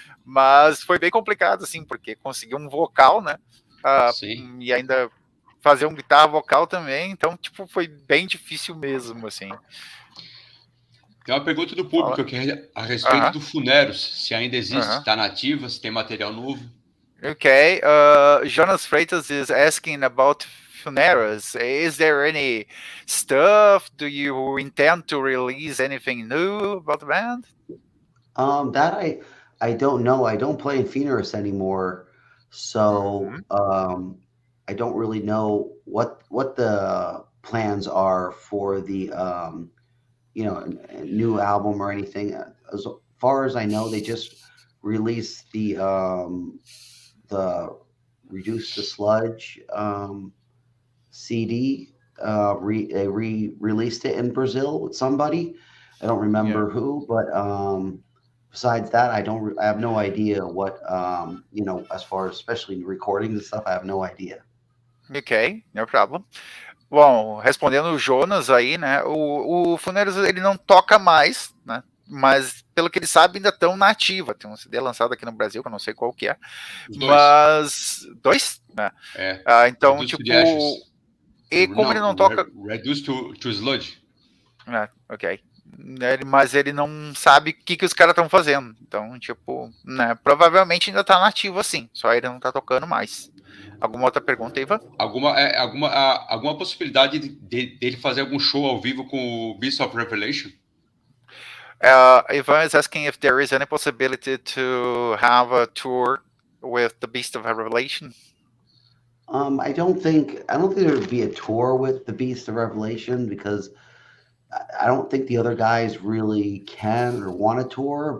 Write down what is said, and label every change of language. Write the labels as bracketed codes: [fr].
[pt] Mas foi bem complicado, assim, porque consegui um vocal, né? Sim. E ainda fazer um guitarra vocal também, então, tipo, foi bem difícil mesmo, assim. Tem uma pergunta do Fala. público aqui a respeito do Funeros, se ainda existe, Uh-huh. está nativa, se tem material novo. [en] Okay, Jonas Freitas is asking about funerals. Is there any stuff? Do you intend to release anything new about the band? That I don't know. I don't play in Phoenix anymore, so I don't really know what the plans are for the new album or anything. As far as I know, they just released the Reduce the Sludge CD. They released it in Brazil with somebody. I don't remember who, but besides that, I have no idea what as far as especially recordings and stuff. I have no idea. Ok, no problem. [pt] Bom, respondendo o Jonas aí, né? O Funeros ele não toca mais, né? Mas pelo que ele sabe ainda estão na ativa. Tem um CD lançado aqui no Brasil que eu não sei qual que é. Os Mas dois, né? Então, [en] Reduce [pt] tipo, [en] to the Ashes. [pt] e como ele não toca, [en] Reduce to Sludge. [pt] Ok. Mas ele não sabe o que os caras estão fazendo. Então, tipo, né, provavelmente ainda tá nativo assim. Só ele não tá tocando mais. Alguma outra pergunta, Ivan? Alguma possibilidade dele fazer algum show ao vivo com o Beast of Revelation? [en] Ivan is asking if there is any possibility to have a tour with the Beast of Revelation. I don't think there would be a tour with the Beast of Revelation because I don't think the other guys really can or want to tour.